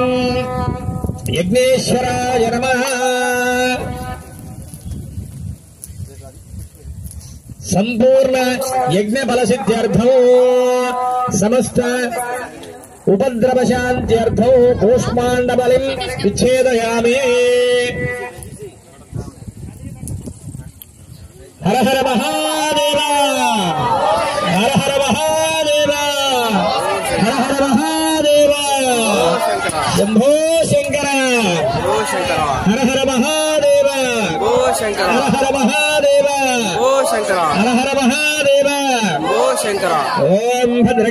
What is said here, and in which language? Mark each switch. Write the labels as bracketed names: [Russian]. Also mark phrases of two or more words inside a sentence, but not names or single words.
[Sanskrit] यज्ञेश्वराय नमः संपूर्ण यज्ञ फल सिद्ध्यर्थो समस्त उपद्रव शांत्यर्थो कूष्मांड बलिं विच्छेदयामि हर हर महादेव हर हर महादेव हर हर महादेव शम्भो शङ्कर हर हर महादेव हर हर महादेव हर हर महादेव ॐ भद्रं